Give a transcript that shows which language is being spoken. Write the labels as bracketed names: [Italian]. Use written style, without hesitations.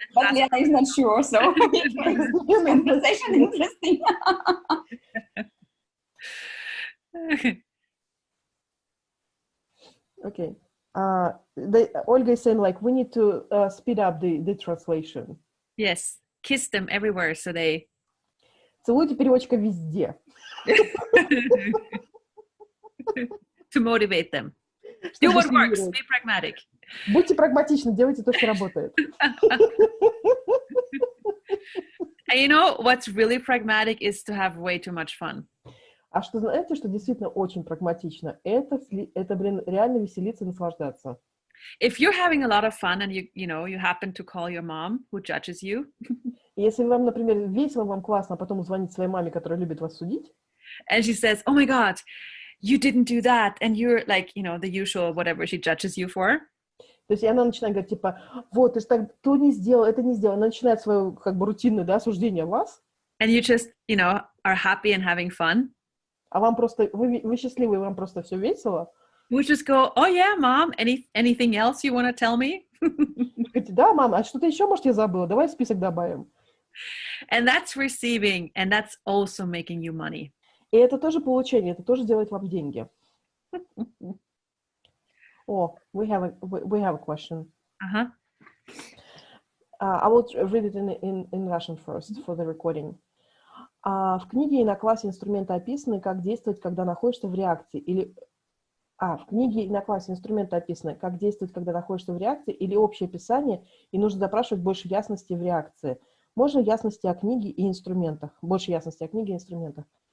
[English] but Lena is not sure, so conversation interesting. Okay. Olga is saying we need to speed up the translation. Yes, kiss them everywhere, so they. [Russian] Целуйте переводчика везде. [English] To motivate them. Do what works. Be pragmatic. [Russian] Будьте прагматичны, делайте то, что работает. [English] And you know what's really pragmatic is to have way too much fun. [Russian] А что знаете, что действительно очень прагматично? Это, реально веселиться и наслаждаться. [English] If you're having a lot of fun and you happen to call your mom who judges you. [Russian] Если вам, например, весело, вам классно, а потом звонить своей маме, которая любит вас судить. [English] And she says, "Oh my God, you didn't do that," and you're the usual whatever she judges you for. [Russian] То есть она начинает говорить, типа, вот, ты же так то не сделал, это не сделал. Она начинает свое, рутинное, осуждение вас. [English] And you just, are happy and having fun. [Russian] А вам просто, вы счастливы, вам просто все весело. [English] We just go, "Oh yeah, mom, anything else you want to tell me?" [Russian] Говорите, да, мама, а что-то еще, может, я забыла? Давай в список добавим. [English] And that's receiving, and that's also making you money. [Russian] И это тоже получение, это тоже делает вам деньги. [English] Oh, we have a question. Uh-huh. I will read it in Russian first for the recording. [Russian] В книге и на классе инструменты описаны, как действовать, когда находишься в реакции, в книге и на классе инструменты описаны, как действовать, когда находишься в реакции, или общее описание, и нужно запрашивать больше ясности в реакции. Можно ясности о книге и инструментах, больше ясности о книге и инструментах.